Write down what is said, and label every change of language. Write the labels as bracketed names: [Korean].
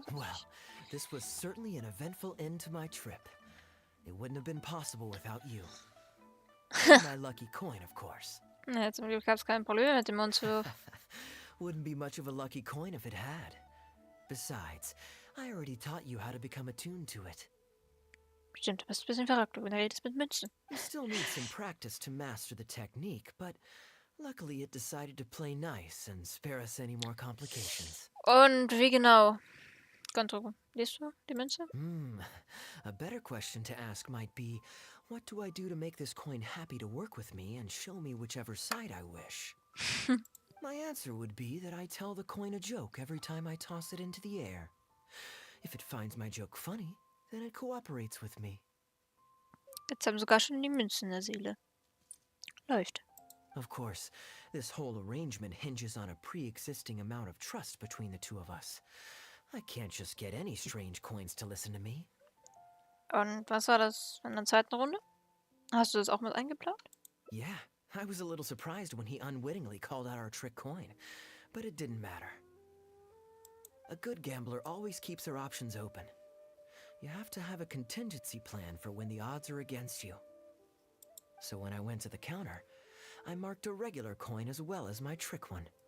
[English] Well, this was certainly an eventful end to my trip. It wouldn't have been possible without you. And my lucky coin, of course. [German] Ja, zum Glück gab es kein Problem mit dem Münzwurf. [English] Wouldn't be much of a lucky coin if it had. Besides, I already taught you how to become attuned to it. [German] Stimmt, du bist ein bisschen verrückt, du redest mit Münzen. [English] You still need some practice to master the technique, but luckily it decided to play nice and spare us any more complications. [German] Und wie genau? Liest du die Münze? [English] A better question to ask might be, what do I do to make this coin happy to work with me and show me whichever side I wish? My answer would be that I tell the coin a joke every time I toss it into the air. If it finds my joke funny, then it cooperates with me. [German] Jetzt haben sogar schon die Münzen in der Seele. Läuft. [English] Of course, this whole arrangement hinges on a pre-existing amount of trust between the two of us. I can't just get any strange coins to listen to me. [German] Und was war das in der zweiten Runde? Hast du das auch mit eingeplant? [English] Yeah, I was a little surprised when he unwittingly called out our trick coin, but it didn't matter. A good gambler always keeps their options open. You have to have a contingency plan for when the odds are against you. So when I went to the counter, I marked a regular coin as well as my trick one.